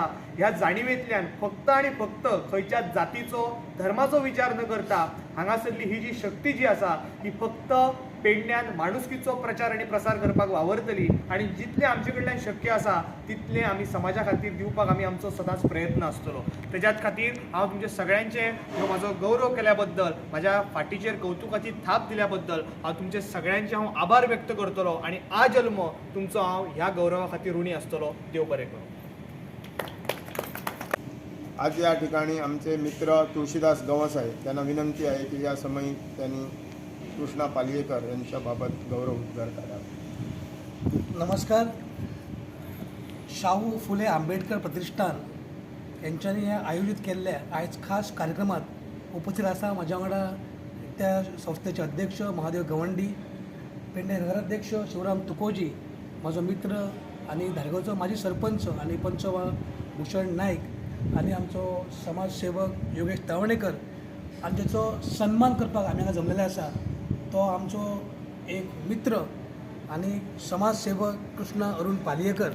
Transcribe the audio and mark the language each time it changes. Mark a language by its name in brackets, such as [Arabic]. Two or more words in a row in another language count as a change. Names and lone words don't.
[Konkani] ह्या जाणीवेंतल्यान फक्त आणि फक्त खंयच्या जातीचो धर्माचो विचार न करता हांगासरली ही जी शक्ती जी आसा ही फक्त पेडण्यान माणुसकीचो प्रचार आणि प्रसार करपाक वावरतली आणि जितलें आमचे कडल्यान शक्य आसा तितलें आमी समाजा खातीर दिवपाक आमी आमचो सदांच प्रयत्न आसतलो. तेज्याच खातीर हांव तुमचे सगळ्यांचे ह्यो म्हाजो गौरव केल्या बद्दल, म्हाज्या फाटीचेर कौतुकाची थाप दिल्या बद्दल हांव तुमचे सगळ्यांचे हांव आभार व्यक्त करतलो आणि आ जल्म तुमचो हांव ह्या गौरवा खातीर ऋणी आसतलो. देव बरें करूं. [Marathi] आज या ठिकाणी आमचे मित्र तुळशीदास गावसाहेब त्यांना विनंती आहे की या समयी त्यांनी कृष्णा पालियेकर यांच्याबाबत गौरव उद्गार करावा. [Konkani] नमस्कार. शाहू फुले आंबेडकर प्रतिष्ठान यांच्यानी आयोजित केल्ल्या आयज खास कार्यक्रमात उपस्थित आसा म्हाज्या वांगडा त्या संस्थेचे अध्यक्ष महादेव गवंडी, पेडणे नगराध्यक्ष शिवराम तुकोजी, म्हाजो मित्र आणि धारगळचो माजी सरपंच आणि पंच भूषण नाईक आनी आमचो समाजसेवक योगेश तवणेकर आनी तेचो सन्मान करपाक आमी हांगा जमलेले आसा तो आमचो एक मित्र आनी समाजसेवक कृष्णा अरुण पालयेकर.